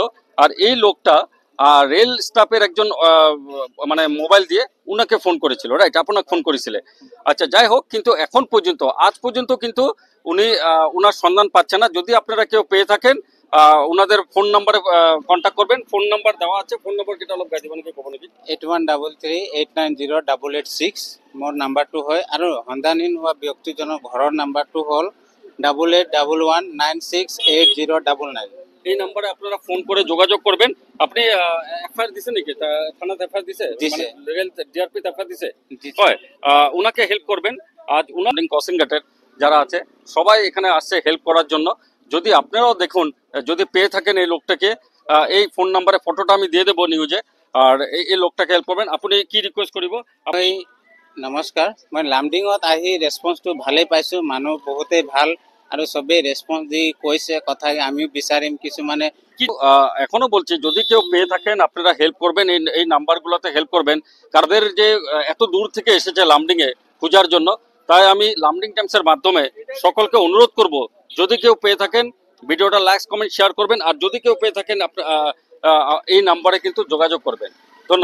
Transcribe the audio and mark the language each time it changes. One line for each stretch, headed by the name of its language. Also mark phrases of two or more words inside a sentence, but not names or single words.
Bangla: আর এই লোকটা
English: rail staff
Bangla: একজন মানে মোবাইল দিয়ে উনাকে ফোন করেছিল, রাইট? আপনাকে ফোন করেছিলে। আচ্ছা, যাই হোক, কিন্তু আজ পর্যন্ত কিন্তু উনি উনার সন্ধান পাচ্ছে না। যদি আপনারা কেউ পেয়ে থাকেন, ওনাদের ফোন নাম্বারে কন্ট্যাক্ট করবেন। ফোন নাম্বার দেওয়া আছে, ফোন নাম্বার কেটা অলপ গাই দিবেন কি কব নেকি?
Assamese: 8133890896 মোৰ নাম্বাৰটো হয়। আৰু সন্ধানহীন হোৱা ব্যক্তিজনৰ ঘৰৰ নাম্বাৰটো হ'ল 8811968099।
Bangla: এই নাম্বারে আপনারা ফোন করে যোগাযোগ করবেন।
Assamese: আপনি এফআইআর দিছে নাকি? থানাতে এফআইআর দিছে, দিছে।
English: rail DRP FIR দিছে।
Bangla: জি, হয় উনাকে হেল্প করবেন। আজ উনার ক্রসিং ঘাটের যারা আছে সবাই এখানে আসছে হেল্প করার জন্য। যদি আপনারাও দেখুন, যদি পেয়ে থাকেন এই লোকটাকে, এই ফোন নাম্বারে ফটোটা আমি দিয়ে দেবো নিউজে, আর এই লোকটাকে হেল্প করবেন। আপনি কি রিকোয়েস্ট করিব?
Assamese: মই নমস্কাৰ, মই লামডিঙত আহি ৰেছপন্সটো ভালেই পাইছোঁ। মানুহ বহুতেই ভাল আৰু চবেই ৰেছপন্স দি কৈছে কথা, আমিও বিচাৰিম কিছুমানে।
Bangla: কি এখনো বলছি, যদি কেউ পেয়ে থাকেন আপনারা হেল্প করবেন, এই নাম্বারগুলোতে হেল্প করবেন। কারদের যে এত দূর থেকে এসেছে লামডিং এ খোঁজার জন্য, তাই আমি লামডিং টাইমসের মাধ্যমে সকলকে অনুরোধ করব, যদি কেউ পেয়ে থাকেন ভিডিওটা
English: like comment share
Bangla: করবেন, আর যদি কেউ পেয়ে থাকেন এই নাম্বারে কিন্তু যোগাযোগ করবেন।